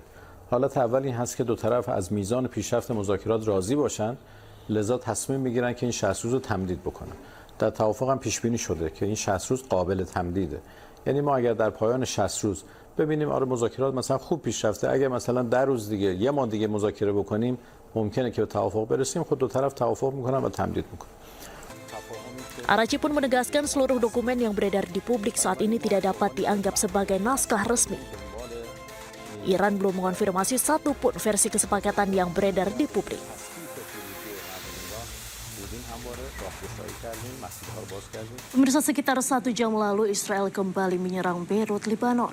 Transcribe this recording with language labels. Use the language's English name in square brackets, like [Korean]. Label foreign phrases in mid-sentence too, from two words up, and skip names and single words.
[Persian] حالت اول این هست که دو طرف از میزان پیشرفت مذاکرات راضی باشن، لذا تصمیم میگیرن که این 60 روز رو تمدید بکنن. در توافق هم پیش بینی شده که این 60 روز قابل تمدیده. یعنی ما اگر در پایان 60 روز ببینیم آره مذاکرات مثلا خوب پیش رفته، اگر مثلا 10 روز دیگه یه ماه دیگه مذاکره بکنیم ممکنه که به توافق برسیم، خود دو طرف توافق میکنن و تمدید میکنن. [Indonesian] Araghchi pun menegaskan seluruh dokumen yang beredar di publik saat ini tidak dapat dianggap sebagai naskah resmi. Iran belum mengonfirmasi satu pun versi kesepakatan yang beredar di publik. Pemirsa, sekitar 1 jam lalu Israel kembali menyerang Beirut, Lebanon.